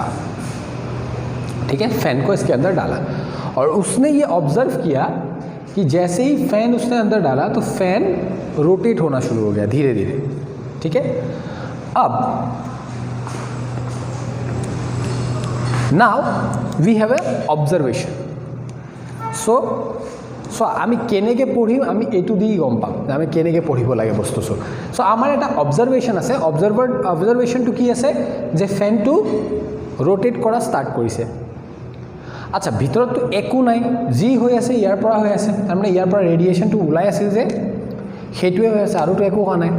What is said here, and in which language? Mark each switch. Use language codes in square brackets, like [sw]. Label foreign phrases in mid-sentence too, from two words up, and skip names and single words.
[hi] ठीक है, फैन को इसके अंदर डाला और उसने ये ऑब्जर्व किया कि जैसे ही फैन उसने अंदर डाला तो फैन रोटेट होना शुरू हो गया धीरे धीरे. ठीक है, अब [en] now we have a observation. [as] सो আমি কেনেকৈ পঢ়িম, আমি এইটো দি গম পাম যে আমি কেনেকৈ পঢ়িব লাগে বস্তুটো. চ' আমাৰ এটা অবজাৰভেশ্যন আছে. অবজাৰভেশ্যনটো কি আছে, যে ফেনটো ৰোটেট কৰা ষ্টাৰ্ট কৰিছে. আচ্ছা, ভিতৰততো একো নাই, যি হৈ আছে ইয়াৰ পৰা হৈ আছে, তাৰমানে ইয়াৰ পৰা ৰেডিয়েশ্যনটো ওলাই আছিল যে সেইটোৱে হৈ আছে, আৰুতো একো হোৱা নাই.